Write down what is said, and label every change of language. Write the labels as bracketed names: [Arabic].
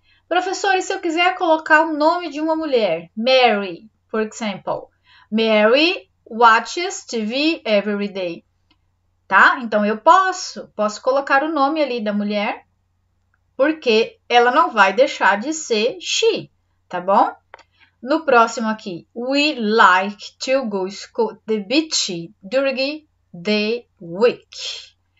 [Portuguese] Professor, e se eu quiser colocar o nome de uma mulher? Mary, por exemplo. [English] Mary watches TV every day. [Portuguese] Tá? Então, eu posso colocar o nome ali da mulher, porque ela não vai deixar de ser she, tá bom? No próximo aqui, [English] we like to go to the beach during the week.